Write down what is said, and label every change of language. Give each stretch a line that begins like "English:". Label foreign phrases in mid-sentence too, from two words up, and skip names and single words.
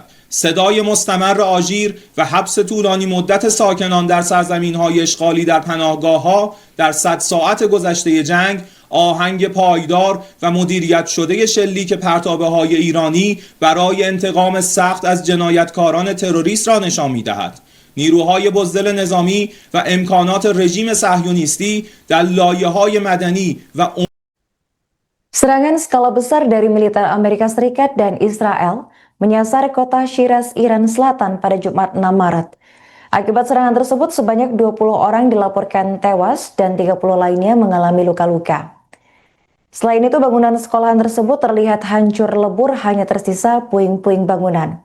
Persian: صدای مستمر آژیر و حبس طولانی مدت ساکنان در سرزمین‌های اشغالی در پناهگاه‌ها در 100 ساعت گذشته جنگ آهنگ پایدار و مدیریت شده شلیک پرتابه‌های ایرانی برای انتقام سخت از جنایتکاران تروریست را نشان می‌دهد. نیروهای بزدل نظامی و امکانات رژیم صهیونیستی در لایه‌های مدنی و
Indonesian: Serangan skala besar dari militer Amerika Serikat dan Israel menyasar kota Shiraz, Iran Selatan pada Jumat 6 Maret. Akibat serangan tersebut, sebanyak 20 orang dilaporkan tewas dan 30 lainnya mengalami luka-luka. Selain itu, bangunan sekolahan tersebut terlihat hancur lebur, hanya tersisa puing-puing bangunan.